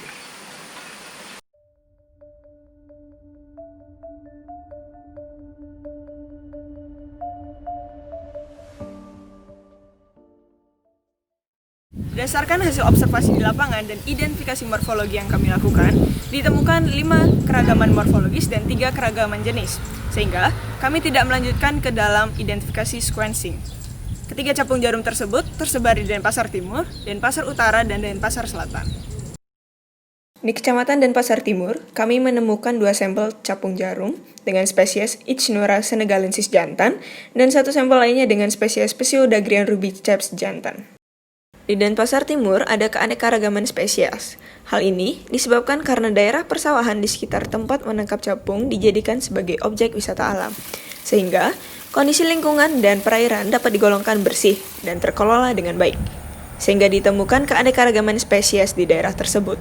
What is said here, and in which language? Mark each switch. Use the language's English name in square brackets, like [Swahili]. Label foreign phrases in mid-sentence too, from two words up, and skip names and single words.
[Indonesian] Berdasarkan hasil observasi di lapangan dan identifikasi morfologi yang kami lakukan, ditemukan 5 keragaman morfologis dan 3 keragaman jenis, sehingga kami tidak melanjutkan ke dalam identifikasi sequencing. Ketiga capung jarum tersebut tersebar di Denpasar Timur, Denpasar Utara, dan Denpasar Selatan. Di Kecamatan Denpasar Timur, kami menemukan 2 sampel capung jarum dengan spesies Ichneura senegalensis jantan dan 1 sampel lainnya dengan spesies Pseudagrian rubiceps jantan. Di Denpasar Timur ada keanekaragaman spesies. Hal ini disebabkan karena daerah persawahan di sekitar tempat menangkap capung dijadikan sebagai objek wisata alam, sehingga kondisi lingkungan dan perairan dapat digolongkan bersih dan terkelola dengan baik, sehingga ditemukan keanekaragaman spesies di daerah tersebut.